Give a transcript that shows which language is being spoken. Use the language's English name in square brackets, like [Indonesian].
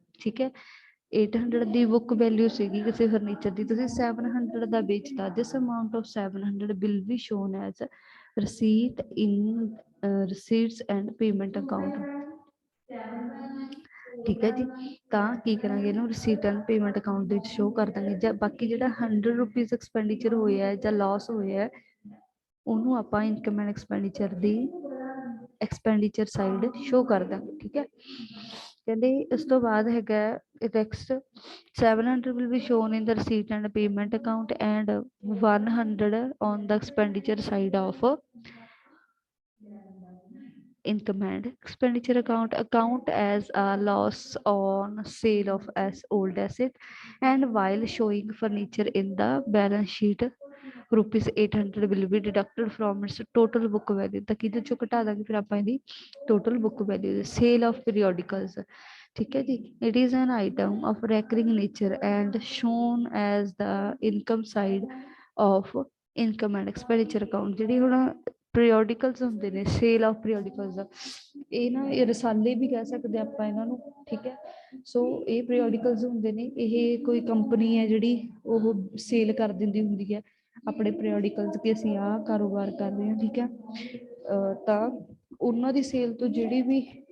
[Punjabi] ਠੀਕ ਹੈ, 800 ਦੀ book value ਸੀਗੀ ਕਿਸੇ ਫਰਨੀਚਰ ਦੀ, ਤੁਸੀਂ 700 ਦਾ ਵੇਚਤਾ। [English] This amount of 700 will be shown as receipt in receipts and payment account। [Punjabi] ਠੀਕ ਹੈ ਜੀ, ਤਾਂ ਕੀ ਕਰਾਂਗੇ, ਇਹਨੂੰ ਰਸੀਟ ਐਂਡ ਪੇਮੈਂਟ ਅਕਾਊਂਟ ਦੇ ਵਿੱਚ ਸ਼ੋ ਕਰ ਦਾਂਗੇ। ਜਾਂ ਬਾਕੀ ਜਿਹੜਾ 100 ਰੁਪੀਜ਼ ਐਕਸਪੈਂਡੀਚਰ ਹੋਇਆ ਜਾਂ ਲਾਸ ਹੋਇਆ ਉਹਨੂੰ ਆਪਾਂ income and expenditure ਦੀ expenditure side show ਕਰ ਦਾਂਗੇ। ਠੀਕ ਹੈ, ਕਹਿੰਦੇ ਇਸ ਤੋਂ ਬਾਅਦ ਹੈਗਾ next [English] 700 will be shown in the receipt and payment account and 100 on the expenditure side of income and expenditure account as a loss on sale of old asset, and while showing furniture in the balance sheet rupees 800 will be deducted from its total book value। [Punjabi] ਤਾਂ ਕਿਹਦੇ ਚੋਂ ਘਟਾ ਦਾਂਗੇ ਫਿਰ ਆਪਾਂ ਇਹਦੀ total book value। [English] sale of periodicals, [Punjabi] ਠੀਕ ਹੈ ਜੀ, [English] it is an item of recurring nature and shown as the income side of income and expenditure account। [Punjabi] ਜਿਹੜੀ ਹੁਣ ਪੀਰੀਓਡੀਕਲਸ ਹੁੰਦੇ ਨੇ, ਸੇਲ ਆਫ ਪੀਰੀਓਡੀਕਲਸ, ਇਹ ਨਾ ਇਹ ਰਸਾਲੇ ਵੀ ਕਹਿ ਸਕਦੇ ਆਪਾਂ ਇਹਨਾਂ ਨੂੰ। ਠੀਕ ਹੈ, ਸੋ ਇਹ ਪੀਰੀਓਡੀਕਲਸ ਹੁੰਦੇ ਨੇ, ਇਹ ਕੋਈ ਕੰਪਨੀ ਹੈ ਜਿਹੜੀ ਉਹ ਸੇਲ ਕਰ ਦਿੰਦੀ ਹੁੰਦੀ ਹੈ ਆਪਣੇ ਪੀਰੀਓਡੀਕਲਸ ਕਿ ਅਸੀਂ ਆਹ ਕਾਰੋਬਾਰ ਕਰ ਰਹੇ ਹਾਂ। ਠੀਕ ਹੈ, ਤਾਂ ਉਹਨਾਂ ਦੀ ਸੇਲ ਤੋਂ ਜਿਹੜੀ ਵੀ